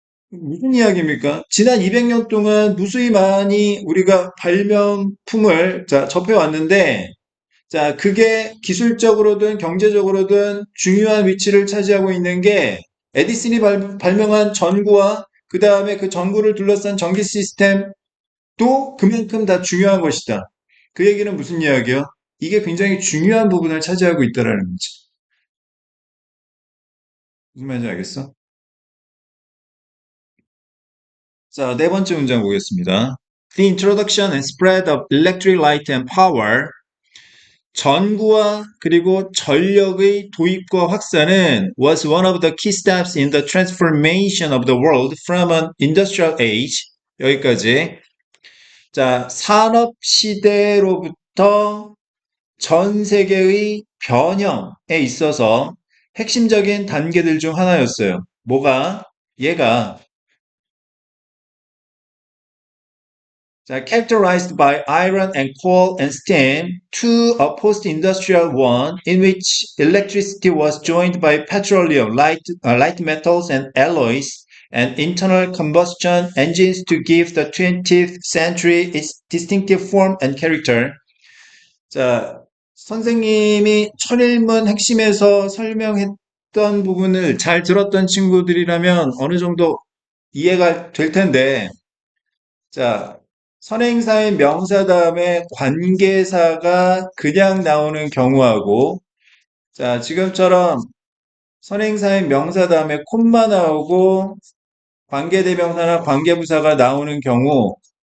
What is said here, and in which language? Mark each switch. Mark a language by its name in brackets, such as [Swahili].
[Korean] 무슨 이야기입니까? 지난 200년 동안 무수히 많이 우리가 발명품을 자, 접해왔는데, 자, 그게 기술적으로든 경제적으로든 중요한 위치를 차지하고 있는 게 에디슨이 발명한 전구와 그 다음에 그 전구를 둘러싼 전기 시스템도 그만큼 다 중요한 것이다. 그 얘기는 무슨 이야기예요? 이게 굉장히 중요한 부분을 차지하고 있다라는 거지. 무슨 말인지 알겠어? 자, 네 번째 문장 보겠습니다. [English] The introduction and spread of electric light and power [Korean] 전구와 그리고 전력의 도입과 확산은 [English] was one of the key steps in the transformation of the world from an industrial age. [Korean] 여기까지. 자, 산업 시대로부터 전 세계의 변형에 있어서 핵심적인 단계들 중 하나였어요. 뭐가? 얘가 자, [English] characterized by iron and coal and steam to a post-industrial one in which electricity was joined by petroleum, light metals and alloys, and internal combustion engines to give the 20th century its distinctive form and character. [Korean] 자, 선생님이 천일문 핵심에서 설명했던 부분을 잘 들었던 친구들이라면 어느 정도 이해가 될 텐데, 자, 선행사의 명사 다음에 관계사가 그냥 나오는 경우하고, 자, 지금처럼 선행사의 명사 다음에 콤마 나오고, 관계대명사나 관계부사가 나오는 경우,